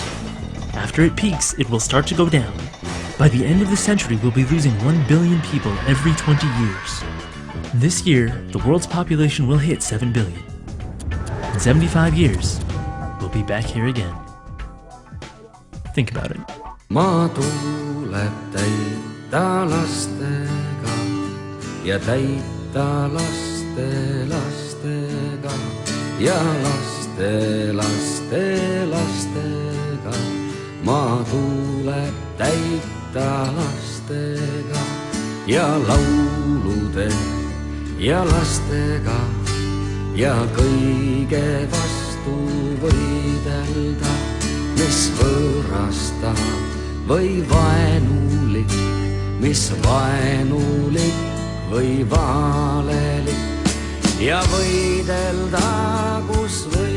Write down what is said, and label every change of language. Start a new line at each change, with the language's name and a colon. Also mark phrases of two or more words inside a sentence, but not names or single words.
English: After it peaks, it will start to go down. By the end of the century, we'll be losing 1 billion people every 20 years. This year, the world's population will hit 7 billion. In 75 years, we'll be back here again. Think about it.
Estonian: Maa tuleb täita lastega ja täita laste lastega ja laste laste lastega. Maa tuleb täita lastega ja laulude ja lastega ja kõige vastu võidelda, mis võõrastab või vaenulik, mis vaenulik või valelik ja võidelda, kus